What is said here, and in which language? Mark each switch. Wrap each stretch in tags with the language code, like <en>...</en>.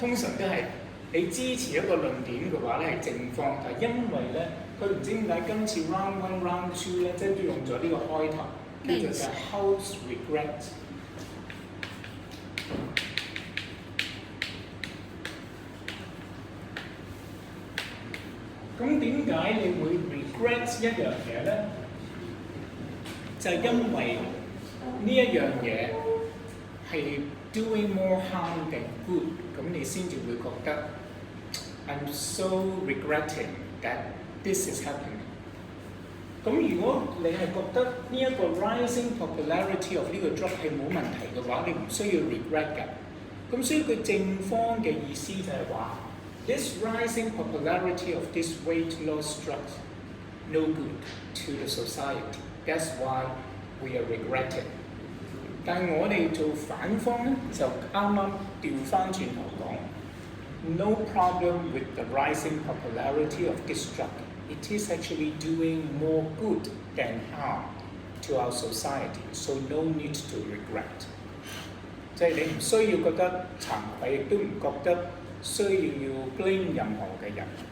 <yue>通常都係你支持一個論點嘅話咧係正方，但係因為咧佢唔知點解今次 round one round two 咧，即係都用咗呢個開頭，叫做就係 house regret。咁點解你會 regret 一樣嘢咧？就係因為呢一樣嘢係</yue> <en>doing more harm than good，</en> <yue>咁你先至會覺得</yue> <en>I'm so regretting that this is happening。</en> <yue>咁如果你係覺得呢一個</yue> <en>rising popularity of</en> <yue>呢個 drug 係冇問題嘅話，你唔需要 regret 㗎。咁所以佢正方嘅意思就係話</yue> <en>，this rising popularity of this weight loss drugs no good to the society。That's why we are regretting。</en> <yue>但係我哋做反方咧，就啱啱調翻轉頭講，</yue> <en>no problem with the rising popularity of this drug. It is actually doing more good than harm to our society, so no need to regret.</en> <yue>即係你唔需要覺得慚愧，亦都唔覺得需要 blame 任何嘅人。</yue>